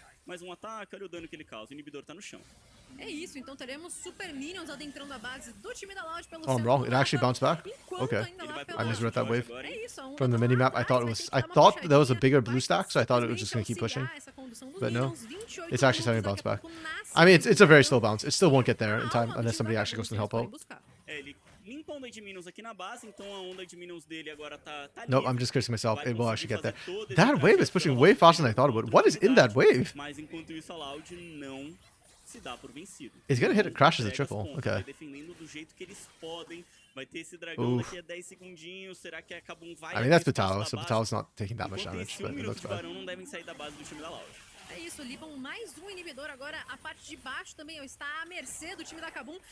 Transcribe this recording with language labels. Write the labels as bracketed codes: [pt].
[pt] Mais ataque, olha o dano que ele causa. O inibidor tá no chão. É isso, então teremos Super Minions adentrando a base do time da Loud pelo [en] I'm wrong. It actually bounced back? Okay. I misread that wave. From the minimap, I thought there was a bigger blue stack, so I thought it was just going to keep pushing. But no. It's actually starting to bounce back. I mean, it's a very slow bounce. It still won't get there in time unless somebody actually goes to help out. [pt] Limpa a onda de minions aqui na base, então a onda de minions dele agora tá [en] Nope, I'm just cursing myself. It will actually get there. That wave is pushing way faster than I thought it would. What is in that wave? [pt] Mas enquanto isso a Loud não se dá por vencido. [en] It's gonna hit it, crashes a triple. Okay. [pt] Defendendo do jeito que eles podem. Vai ter esse dragão daqui a 10 segundinhos. Será que a Kabum vai? [en] I mean, that's Batao, so Batao's not taking that much damage, but it looks bad. [pt] Não devem sair da base do time da Loud. É isso, Libam mais um inibidor agora. A parte de baixo também está à mercê do time da Kabum.